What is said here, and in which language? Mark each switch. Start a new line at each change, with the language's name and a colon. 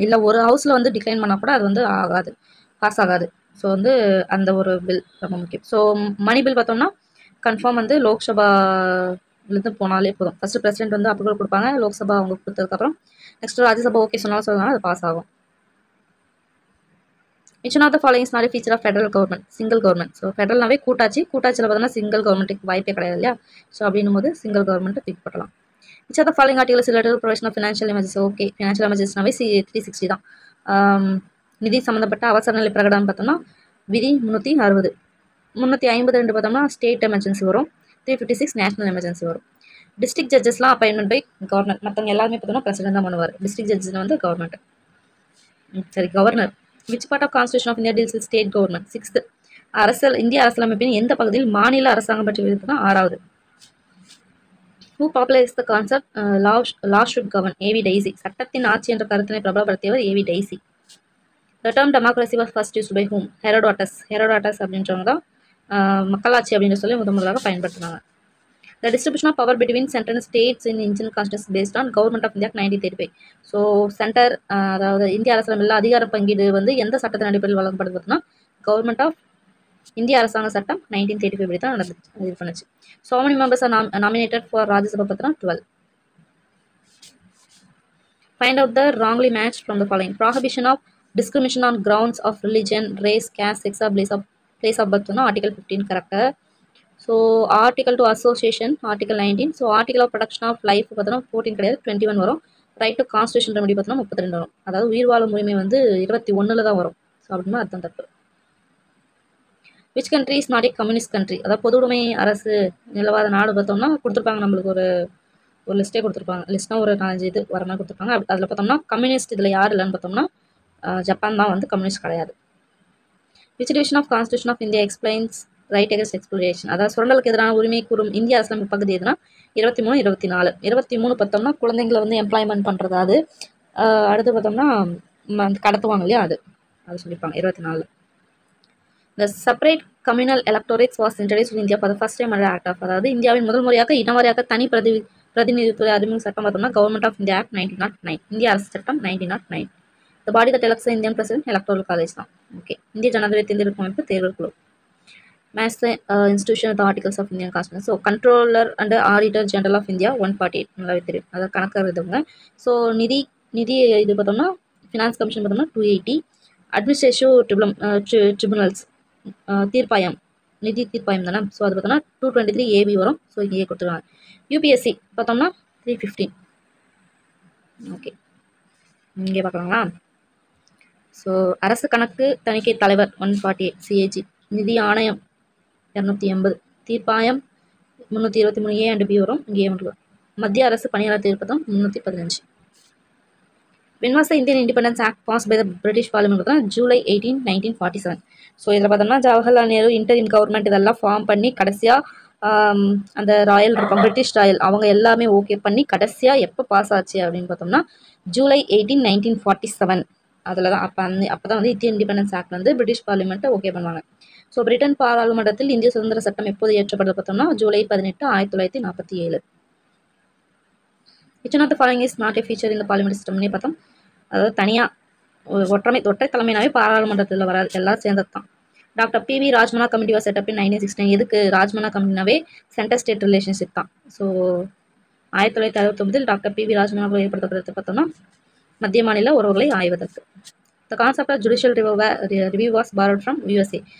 Tamil: இல்லை ஒரு ஹவுஸில் வந்து டிக்ளைன் பண்ணால் கூட அது வந்து பாஸ் ஆகாது. ஸோ வந்து அந்த ஒரு பில் ரொம்ப முக்கியம். ஸோ மணி பில் பார்த்தோம்னா கன்ஃபார்ம் வந்து லோக்சபாலேருந்து போனாலே போதும். ஃபஸ்ட்டு பிரசிடென்ட் வந்து அப்ரூவல் கொடுப்பாங்க, லோக்சபா அவங்க கொடுத்ததுக்கப்புறம் நெக்ஸ்ட் ராஜ்யசபா ஓகே சொன்னாலும் அது பாஸ் ஆகும்.
English: Which one of the following is not a feature of federal government? Single government.
Tamil: So ஃபெடரல்னாவே கூட்டாட்சியில் பார்த்தோம்னா சிங்கிள் கவர்மெண்ட்டுக்கு வாய்ப்பே கிடையாது இல்லையா. ஸோ அப்படின்னும் போது சிங்கிள் கவர்மெண்ட்டை தூக்கி போட்டலாம்.
English: Which of the following articles related to provision of financial emergency?
Tamil: Okay, financial எமர்ஜென்சினாவே 360 தான். நிதி சம்மந்தப்பட்ட அவசர நிலை பிரகடனம் பார்த்தோம்னா விதி 360. 352 பார்த்தோம்னா ஸ்டேட் எமர்ஜென்சி வரும். 356 நேஷனல் எமர்ஜென்சி வரும். District ஜட்ஜஸ்லாம் appointment by governor. மற்றவங்க எல்லாருமே பார்த்தோம்னா பிரசிடென்ட் தான் பண்ணுவார். டிஸ்ட்ரிக்ட் ஜட்ஜஸ் வந்து government governor.
English: Which part of Constitution of India deals with state government?
Tamil: 6th இந்திய அரசியலமைப்பின் எந்த பகுதியில் மாநில அரசாங்கம் பற்றி விதித்தனா 6வது.
English: Who popularized the concept law should govern? A.V. Dicey.
Tamil: சட்டத்தின் ஆட்சி என்ற கருத்தினை பிரபலப்படுத்தியவர் A.V.
English: Dicey. The term democracy was first used by whom?
Tamil: Herodotus அப்படின்றவங்க தான் மக்களாட்சி அப்படின்னு சொல்லி முதலாக பயன்படுத்தினாங்க.
English: The distribution of power between center and states in Indian constitution based on Government of India 1935.
Tamil: So centre அதாவது இந்திய அரசியலமைப்பில் அதிகார பங்கீடு வந்து எந்த சட்டத்தின் அடிப்படையில் வழங்கப்படுது பார்த்தோம்னா கவர்மெண்ட் ஆஃப் இந்திய அரசாங்க சட்டம் 1935 படி தான் நடந்துச்சு, இது பண்ணுச்சு. So
English: many members are nominated for
Tamil: Rajya Sabha பார்த்தோம்னா 12.
English: Find out the wrongly matched from the following. Prohibition of discrimination on grounds of religion, race, caste, sex, or place of birth. Article 15 correct. So article to association, article 19. So article of protection of life 14
Tamil: கிடையாது 21 வரும். Right to constitution remedy பார்த்தோம்னா 32 வரும். அதாவது உயிர் வாழும் உரிமை வந்து 21ல் தான் வரும். ஸோ அப்படின்னா அதுதான் தப்பு.
English: Which country is not a communist country?
Tamil: அதாவது பொது உடைமை அரசு நிலவாத நாடு பார்த்தோம்னா கொடுத்துருப்பாங்க, நம்மளுக்கு ஒரு லிஸ்ட்டே கொடுத்துருப்பாங்க. லிஸ்ட்னா ஒரு 4-5 இது வர மாதிரி கொடுத்துருப்பாங்க. அதில் பார்த்தோம்னா கம்யூனிஸ்ட் இதில் யார் இல்லைன்னு பார்த்தோம்னா ஜப்பான் தான் வந்து கம்யூனிஸ்ட் கிடையாது.
English: Which division of constitution of India explains right against exploration?
Tamil: அதாவது சுரண்டலுக்கு எதிரான உரிமை கூறும் இந்திய அரசியலமைப்பு பகுதி எதுனா 23, 24. 23 பார்த்தோம்னா குழந்தைங்களை வந்து எம்ப்ளாய்மெண்ட் பண்ணுறது அது. அடுத்து பார்த்தோம்னா கடத்துவாங்க இல்லையா, அது சொல்லியிருப்பாங்க 24.
English: The separate communal electorates was introduced in India for the first time under Act of,
Tamil: அதாவது இந்தியாவின் முதல் முறையாக இனவாரியாக தனி பிரதிநிதித்துவ அறிமுக சட்டம் பார்த்தோம்னா
English: government of India act 1909,
Tamil: இந்திய அரசு சட்டம் 1909.
English: The body that elects the Indian president electoral college தான்.
Tamil: ஓகே, இந்திய ஜனாதிபதி தேர்ந்தெடுக்கும் அமைப்பு தேர்தல் குழு.
English: Match the institution of the articles of Indian Constitution. So controller and auditor general of India 148
Tamil: நல்லாவே தெரியும், அதாவது கணக்காக இதுங்க. ஸோ நிதி இது பார்த்தோம்னா ஃபினான்ஸ் கமிஷன் பார்த்தோம்னா 280. அட்மினிஸ்ட்ரேட்டிவ் ட்ரிபுனல்ஸ் தீர்ப்பாயம், நிதி தீர்ப்பாயம் தானே. ஸோ அது பார்த்தோம்னா 223 ஏபி வரும். ஸோ இங்கே கொடுத்துருவாங்க. யூபிஎஸ்சி பார்த்தோம்னா 315. ஓகே, இங்கே பார்க்கலாங்களா. ஸோ அரசு கணக்கு தணிக்கை தலைவர் 148 சிஏஜி, நிதி ஆணையம் 280, தீர்ப்பாயம் 323 ஏ அண்ட் பி வரும். இங்கே மட்டும் மத்திய அரசு பணியாளர் தீர்ப்பதம் 315.
English: When was the Indian Independence Act passed by the British Parliament? July 18, 1947.
Tamil: So இதில் பார்த்தோம்னா ஜவஹர்லால் நேரு இன்டரிம் கவர்மெண்ட் இதெல்லாம் ஃபார்ம் பண்ணி கடைசியாக அந்த ராயல் இருக்கும் பிரிட்டிஷ் ராயல் அவங்க எல்லாமே ஓகே பண்ணி கடைசியாக எப்போ பாஸ் ஆச்சு அப்படின்னு பார்த்தோம்னா July 18, 1947. அதில் தான் அப்போ தான் வந்து இந்தியன் இண்டிபெண்டன்ஸ் ஆக்ட் வந்து பிரிட்டிஷ் பார்லிமெண்ட்டை ஓகே பண்ணுவாங்க. ஸோ பிரிட்டன் பாராளுமன்றத்தில் இந்திய சுதந்திர சட்டம் எப்போது ஏற்றப்பட்டது பார்த்தோம்னா July 18, 1947.
English: Which one of the following is not a feature in the parliament system?
Tamil: பார்த்தோம், அதாவது தனியாக ஒற்றை தலைமையினாவே பாராளுமன்றத்தில் வர எல்லாம் சேர்ந்தது தான்.
English: Doctor PV Rajamannar committee was set up in 1969.
Tamil: எதுக்கு ராஜ்மனா கமிட்டினாவே
English: Centre state relationship தான்.
Tamil: ஸோ 1969 டாக்டர் பிவி ராஜ்மனா ஏற்படுத்தப்படுறது பார்த்தோம்னா மத்திய மாநில உறவுகளை ஆய்வதற்கு.
English: The concept of judicial review was borrowed from USA.